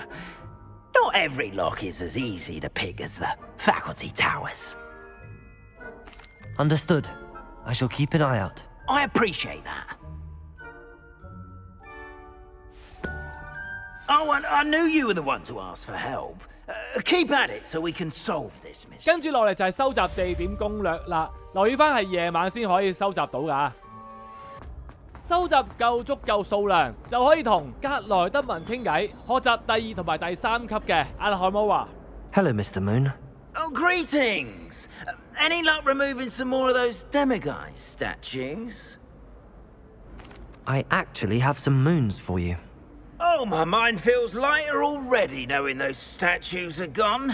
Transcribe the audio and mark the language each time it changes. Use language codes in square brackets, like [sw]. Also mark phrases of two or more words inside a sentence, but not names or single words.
[en] Not every lock is as easy to pick as the faculty towers. Understood. I shall keep an eye out. I appreciate that. Oh, and I knew you were the one to ask for help. Keep at it so we can solve this mystery. [yue] 跟住落嚟就係收集地點攻略啦，留意翻係夜晚先可以收集到㗎。收集夠足夠數量，就可以同格萊德文傾偈，學習第2同埋第3級嘅阿羅哈摩華。 [en] Hello, Mr. Moon. Oh, greetings! Any luck removing some more of those demiguise statues? I actually have some moons for you. Oh, my mind feels lighter already knowing those statues are gone.